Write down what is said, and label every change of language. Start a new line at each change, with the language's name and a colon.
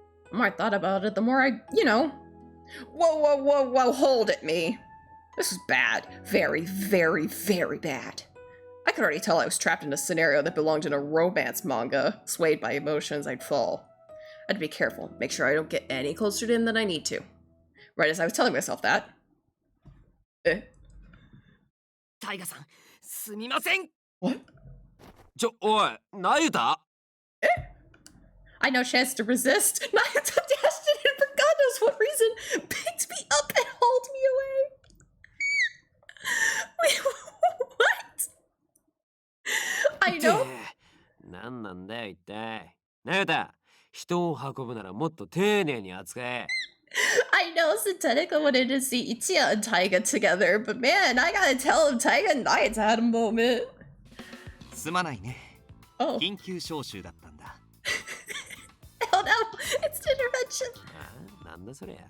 English: The more I thought about it, the more I, Whoa, hold it, me. This is bad. Very, very, very bad. I could already tell I was trapped in a scenario that belonged in a romance manga. Swayed by emotions, I'd fall. I had to be careful, make sure I don't get any closer to him than I need to. Right as I was telling myself that.
Japanese: Taiga さん、すみません。
English: What?
Japanese: おい、なゆた
English: I no chance to resist. Nayata dashed in and for God knows what reason picked me up and hauled me away. Wait, what? I know.
Japanese: なんなんだよ一体。なゆた、人を運ぶならもっと丁寧に扱え。
English: I know Synthetica wanted to see Ichiya and Taiga together, but man, I gotta tell him Taiga and Nayata had a moment.
Japanese: すまないね。
English: Oh.
Japanese: 緊急招集だったんだ。
English: Oh no, it's intervention.
Japanese: なんだそりゃ。